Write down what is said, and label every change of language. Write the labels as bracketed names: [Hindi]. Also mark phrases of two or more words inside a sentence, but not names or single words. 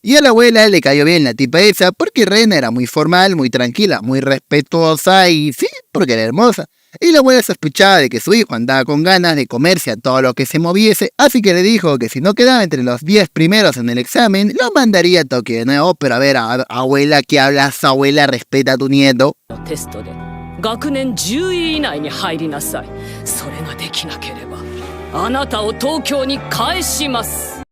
[Spanish] Y a la abuela le cayó bien la tipa esa porque Rena era muy formal, muy tranquila, muy respetuosa y sí, porque era hermosa. Y la abuela sospechaba de que su hijo andaba con ganas de comerse a todo lo que se moviese, así que le dijo que si no quedaba entre los 10 primeros en el examen, lo mandaría a Tokio de nuevo. Pero a ver, abuela, ¿qué hablas? Abuela, respeta a tu nieto. [Japanese] テストで学年10位以内に入りなさい。それができなければあなたを東京に返します。